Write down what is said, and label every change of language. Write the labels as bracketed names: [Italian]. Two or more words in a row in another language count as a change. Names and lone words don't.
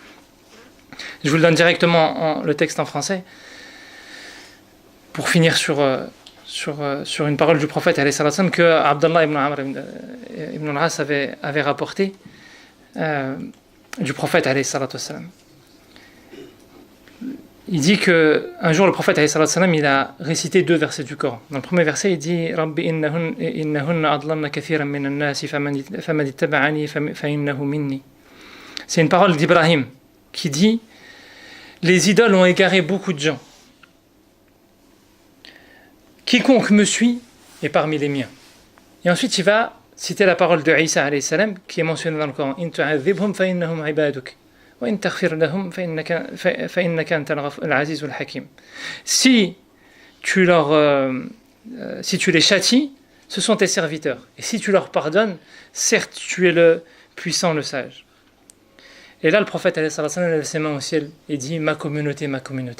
[French] Je vous le donne directement le texte en français, pour finir sur une parole du prophète, [Arabic] عليه السلام, [French] que Abdallah ibn Amr ibn al-As avait rapporté du prophète, [Arabic] عليه السلام. [French] Il dit qu'un jour, le prophète, [Arabic] عليه السلام, [French] il a récité 2 versets du Coran. Dans le premier verset, il dit « [Arabic] رب إنهن أضللن كثيرا من الناس فمن اتبعني فإنه مني [French] » C'est une parole d'Ibrahim qui dit « Les idoles ont égaré beaucoup de gens. Quiconque me suit est parmi les miens. » Et ensuite, il va citer la parole de Isa, [Arabic] عليه السلام, [French] qui est mentionnée dans le Coran « [Arabic] إن تعذبهم فإنهم عبادك. [French] » Si tu les châties, ce sont tes serviteurs. Et si tu leur pardonnes, certes, tu es le puissant, le sage. Et là, le prophète lève ses mains au ciel et dit « Ma communauté, ma communauté ».